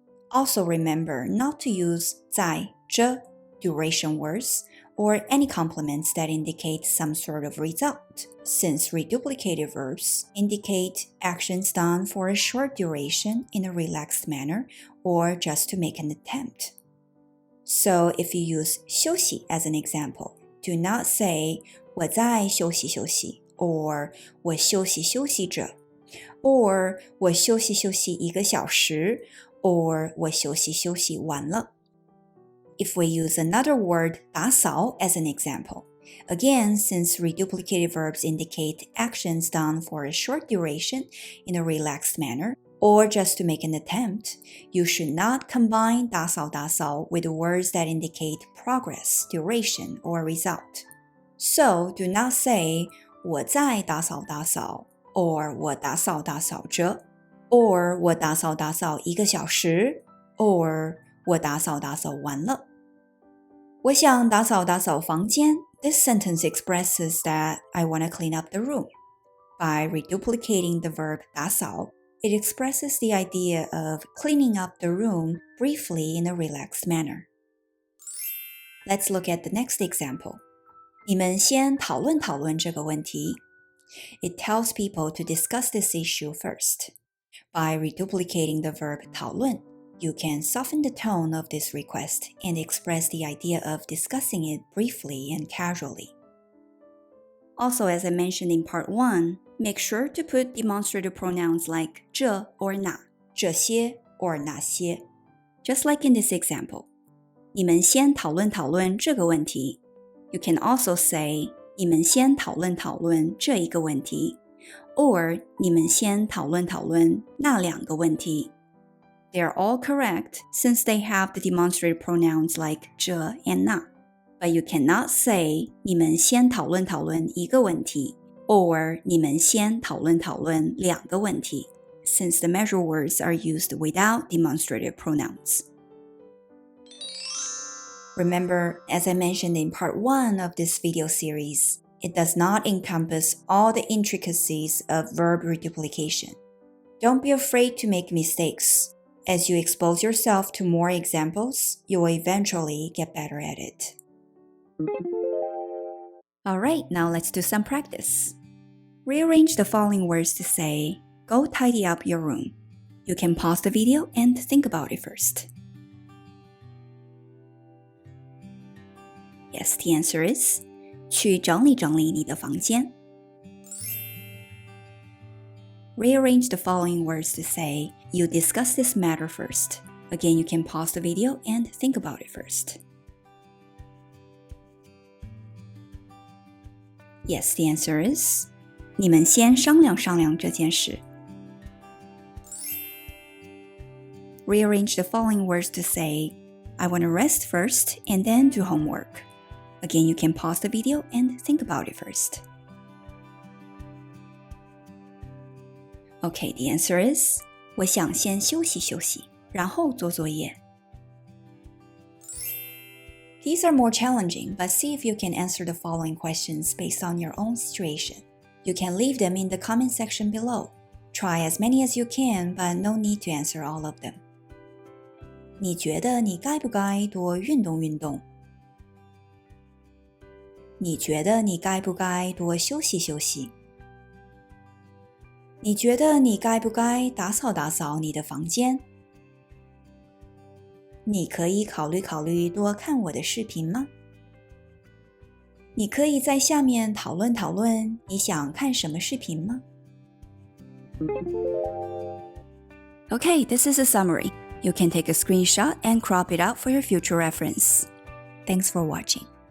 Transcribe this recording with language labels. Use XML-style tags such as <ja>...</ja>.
<en>Also remember not to use 在, 这, duration words, or any complements that indicate some sort of result, since reduplicated verbs indicate actions done for a short duration in a relaxed manner or just to make an attempt. So if you use 休息 as an example, do not say</en> <zh>我在休息休息 or 我休息休息着 or 我休息休息1个小时 or 我休息休息完了。</zh> <en>If we use another word 打扫 as an example, again, since reduplicated verbs indicate actions done for a short duration in a relaxed manner, or just to make an attempt, you should not combine 打扫打扫 with words that indicate progress, duration, or result. So, do not say</en> <zh>我在打扫打扫 or 我打扫打扫着 or 我打扫打扫1个小时 or 我打扫打扫完了。我想打扫打扫房间</zh> <en>This sentence expresses that I want to clean up the room. By reduplicating the verb 打扫, it expresses the idea of cleaning up the room briefly in a relaxed manner. Let's look at the next example.</en> <zh>你们先讨论讨论这个问题.</zh> <en>It tells people to discuss this issue first. By reduplicating the verb 讨论, you can soften the tone of this request and express the idea of discussing it briefly and casually. Also, as I mentioned in part 1, make sure to put demonstrative pronouns like 这 or 那, 这些 or 那些. Just like in this example.</en> <zh>你们先讨论讨论这个问题.</zh> <en>You can also say</en> <zh>你们先讨论讨论这一个问题 or 你们先讨论讨论那两个问题.</zh> <en>They are all correct since they have the demonstrative pronouns like 这 and 那. But you cannot say</en> <zh>你们先讨论讨论一个问题</zh> <en>or</en> <zh>你们先讨论讨论两个问题</zh> <en>since the measure words are used without demonstrative pronouns. Remember, as I mentioned in part 1 of this video series, it does not encompass all the intricacies of verb reduplication. Don't be afraid to make mistakes. As you expose yourself to more examples, you will eventually get better at it. Alright, now let's do some practice. Rearrange the following words to say, go tidy up your room. You can pause the video and think about it first. Yes, the answer is</en> <zh>去整理整理你的房间.</zh> <en>Rearrange the following words to say, you discuss this matter first. Again, you can pause the video and think about it first. Yes, the answer is</en> <zh>你们先商量商量这件事.</zh> <en>Rearrange the following words to say, I want to rest first and then do homework. Again, you can pause the video and think about it first. Okay, the answer is</en> <zh>我想先休息休息，然后做作业.</zh> <en>These are more challenging, but see if you can answer the following questions based on your own situation. You can leave them in the comment section below. Try as many as you can, but no need to answer all of them.</en> <zh>你觉得你该不该多运动运动？你觉得你该不该多休息休息？你觉得你该不该打扫打扫你的房间？你可以考虑考虑多看我的视频吗？你可以在下面讨论讨论你想看什么视频吗？</zh> <en>Okay, this is a summary. You can take a screenshot and crop it out for your future reference. Thanks for watching.</en>